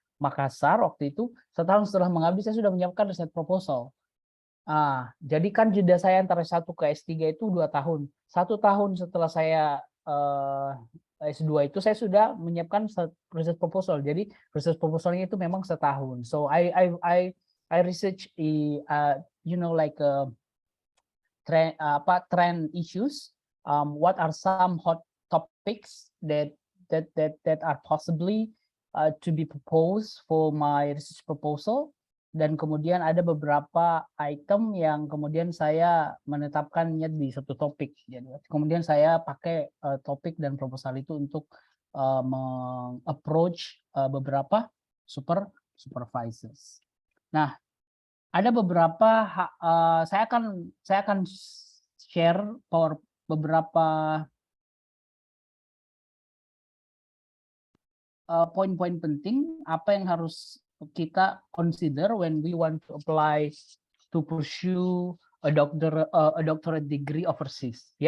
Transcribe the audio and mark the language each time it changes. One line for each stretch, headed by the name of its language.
Indonesian: Makassar waktu itu. Setahun setelah mengabdi saya sudah menyiapkan riset proposal. Jadi kan jeda saya antara S1 ke S3 itu 2 tahun. 1 tahun setelah saya S2 itu saya sudah menyiapkan riset proposal. Jadi riset proposalnya itu memang setahun.
English: So I research like trend issues. What are some hot topics that are possibly to be proposed for my research proposal.
Indonesian: Dan kemudian ada beberapa item yang kemudian saya menetapkannya di satu topik. Jadi kemudian saya pakai topik dan proposal itu untuk meng-approach beberapa supervisors. Nah, ada beberapa saya akan share beberapa poin-poin penting apa yang harus kita
English: consider when we want to apply to pursue a doctorate degree overseas.